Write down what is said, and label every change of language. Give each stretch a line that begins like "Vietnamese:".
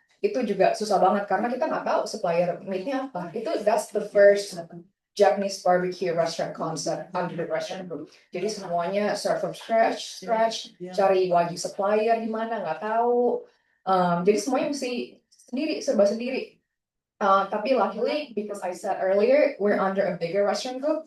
Indonesian: Itu juga susah banget karena kita nggak tahu supplier meatnya apa.
English: That's the first Japanese barbecue restaurant concept under the restaurant group.
Indonesian: Jadi semuanya start from scratch, cari wagyu supplier di mana nggak tahu. Jadi semuanya mesti serba sendiri. Tapi
English: luckily, because I said earlier, we're under a bigger restaurant group.